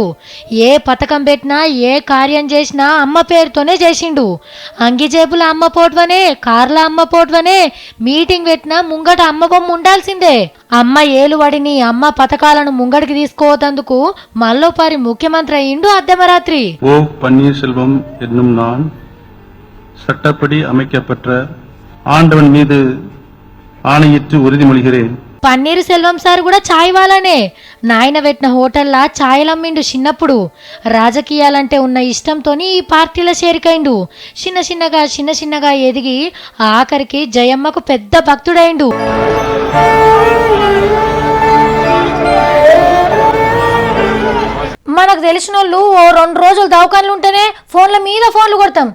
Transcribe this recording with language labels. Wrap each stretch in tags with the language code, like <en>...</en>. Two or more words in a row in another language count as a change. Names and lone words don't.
<te>ఏ పథకం పెట్టినా ఏ కార్యం చేసినా అమ్మ పేరుతోనే చేసిండు. అంగిజేబుల అమ్మ పోటువనే, కార్ల అమ్మ పోటువనే, మీటింగ్ పెట్టినా ముంగట అమ్మ బొమ్మ ఉండాల్సిందే. అమ్మ ఏలువడిని అమ్మ పథకాలను ముంగడికి తీసుకోవతందుకు మల్లోపారి ముఖ్యమంత్రి అయ్యిండు అర్ధమరాత్రి.</te> <ta>ஓ பன்னீர்செல்வம் என்னும் நான் சட்டப்படி அமைக்கப்பட்ட ஆண்டவன் மீது ஆணையிட்டு உறுதிமொழிகிறேன்.</ta> <te>పన్నీరు సెల్వం సార్ కూడా ఛాయ్ వాళ్ళనే. నాయన పెట్టిన హోటల్లా ఛాయలు అమ్మిండు చిన్నప్పుడు. రాజకీయాలంటే ఉన్న ఇష్టంతోని ఈ పార్టీలో చేరికైండు. చిన్న చిన్నగా ఎదిగి ఆఖరికి జయమ్మకు పెద్ద భక్తుడైండు. మనకు తెలిసిన వాళ్ళు ఓ 2 రోజులు దవాఖానలు ఉంటేనే ఫోన్ల మీద ఫోన్లు కొడతాం.</te>